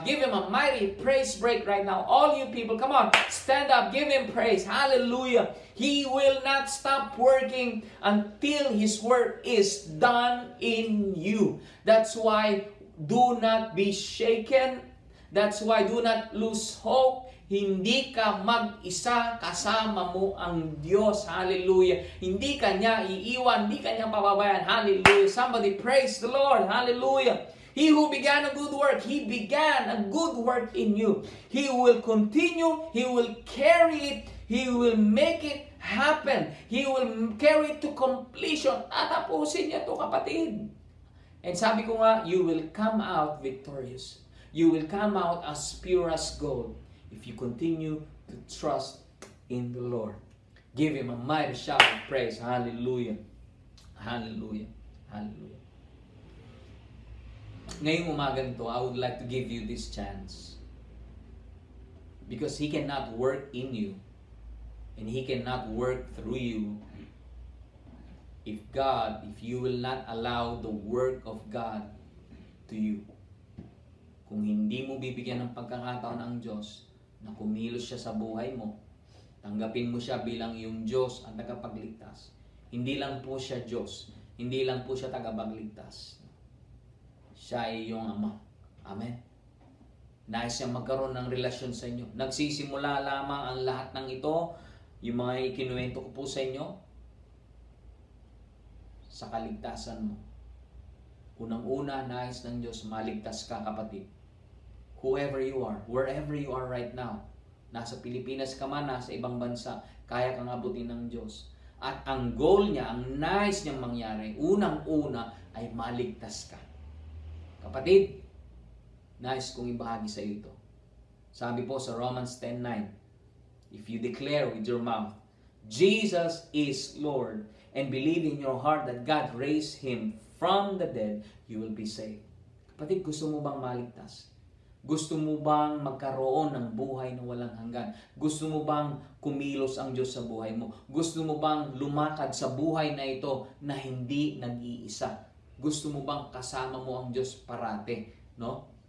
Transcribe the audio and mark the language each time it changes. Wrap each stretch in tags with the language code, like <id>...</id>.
<en>Give Him a mighty praise break right now. All you people, come on, stand up. Give Him praise. Hallelujah. He will not stop working until His work is done in you. That's why do not be shaken. That's why do not lose hope.</en> <tl>Hindi ka mag-isa, kasama mo ang Diyos. Hallelujah. Hindi ka niya iiwan, hindi ka niya pababayan. Hallelujah.</tl> <en>Somebody praise the Lord. Hallelujah. He who began a good work, He began a good work in you. He will continue, He will carry it, He will make it happen. He will carry it to completion.</en> <tl>Tatapusin niya to, kapatid.</tl> <en>And</en> <tl>sabi ko nga,</tl> <en>you will come out victorious. You will come out as pure as gold if you continue to trust in the Lord. Give Him a mighty shout of praise. Hallelujah. Hallelujah. Hallelujah.</en> <tl>Ngayong umagang to,</tl> <en>I would like to give you this chance. Because He cannot work in you and He cannot work through you if you will not allow the work of God to you.</en> <tl>Kung hindi mo bibigyan ng pagkakataon ang Diyos na kumilos siya sa buhay mo, tanggapin mo siya bilang iyong Diyos at tagapagligtas. Hindi lang po siya Diyos, hindi lang po siya tagapagligtas. Siya ay iyong Ama. Amen. Nais siyang magkaroon ng relasyon sa inyo. Nagsisimula lamang ang lahat ng ito, yung mga ikinuwento ko po sa inyo, sa kaligtasan mo. Unang-una, nais ng Diyos maligtas ka, kapatid.</tl> <en>Whoever you are, wherever you are right now,</en> <tl>nasa Pilipinas ka man, nasa ibang bansa, kaya kang abutin ng Diyos. At ang goal niya, ang nais niyang mangyari, unang-una ay maligtas ka. Kapatid, nais kong ibahagi sa iyo ito. Sabi po sa</tl> <en>Romans 10:9, if you declare with your mouth, Jesus is Lord, and believe in your heart that God raised Him from the dead, you will be saved.</en> <tl>Kapatid, gusto mo bang maligtas? Gusto mo bang magkaroon ng buhay na walang hanggan? Gusto mo bang kumilos ang Diyos sa buhay mo? Gusto mo bang lumakad sa buhay na ito na hindi nag-iisa? Gusto mo bang kasama mo ang Diyos parate? No?</tl>